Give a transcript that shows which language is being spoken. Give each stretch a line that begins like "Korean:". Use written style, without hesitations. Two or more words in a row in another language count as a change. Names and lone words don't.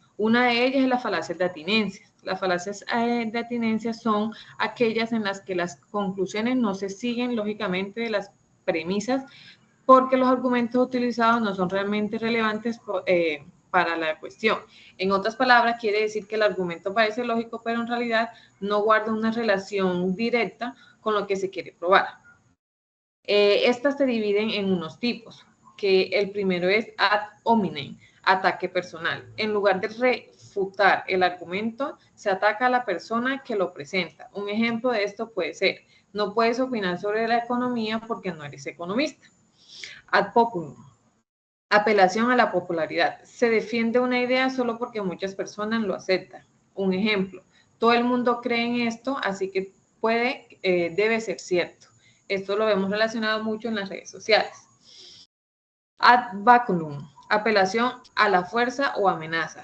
Spanish: Una de ellas es la falacia de atinencia. Las falacias de atinencia son aquellas en las que las conclusiones no se siguen lógicamente de las premisas porque los argumentos utilizados no son realmente relevantes para la cuestión. En otras palabras, quiere decir que el argumento parece lógico, pero en realidad no guarda una relación directa con lo que se quiere probar. Estas se dividen en unos tipos, que el primero es
Latin: ad hominem,
Spanish: ataque personal. En lugar de refutar el argumento, se ataca a la persona que lo presenta. Un ejemplo de esto puede ser: no puedes opinar sobre la economía porque no eres economista.
Latin: Ad populum,
Spanish: apelación a la popularidad. Se defiende una idea solo porque muchas personas lo aceptan. Un ejemplo: todo el mundo cree en esto, así que debe ser cierto. Esto lo vemos relacionado mucho en las redes sociales.
Latin: Ad baculum,
Spanish: apelación a la fuerza o amenaza.